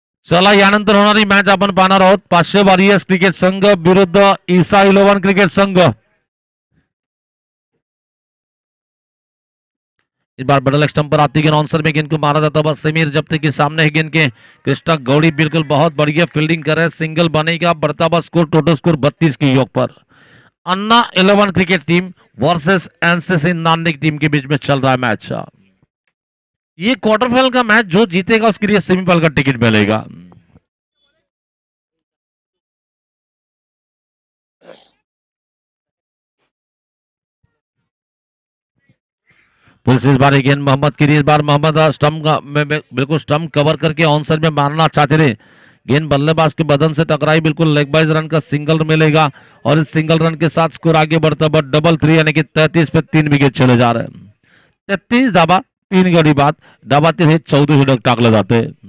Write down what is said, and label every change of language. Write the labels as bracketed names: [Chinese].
[Marathi] चला यानंतर होणारी मॅच आपण पाहणार आहोत। 500 वॉरियर्स क्रिकेट संघ विरुद्ध ईसा 11 क्रिकेट संघ। [Hindi] इस बार बड़ल स्टंप पर आती गेंद आंसर में गेंद को मारा जाता है, समीर जब्ते के सामने है गेंद के। कृष्णा गौड़ी बिल्कुल बहुत बढ़िया फील्डिंग कर रहे हैं, सिंगल बनेगा, बढ़ता हुआ स्कोर, टोटल स्कोर 32 के योग पर। अन्ना 11 क्रिकेट टीम वर्सेस एनसीसी नानिक टीम के बीच में चल रहा है मैच। ये क्वार्टर फाइनल का मैच, जो जीतेगा उसके लिए सेमीफाइनल का टिकट मिलेगा। पुलिस इस बार गेंद मोहम्मद की, इस बार मोहम्मद स्टंप में बिल्कुल स्टंप कवर करके ऑन साइड में मारना चाहते थे, गेंद बल्लेबाज के बदन से टकराई, बिल्कुल लेग बाइज रन का सिंगल मिलेगा और इस सिंगल रन के साथ स्कोर आगे बढ़ता है डबल 3, यानी कि 33 पे 3 विकेट चले जा रहे हैं। [Marathi] 33 धाबा 3 गडी बाद धाबा 14 षटक टाकले जाते।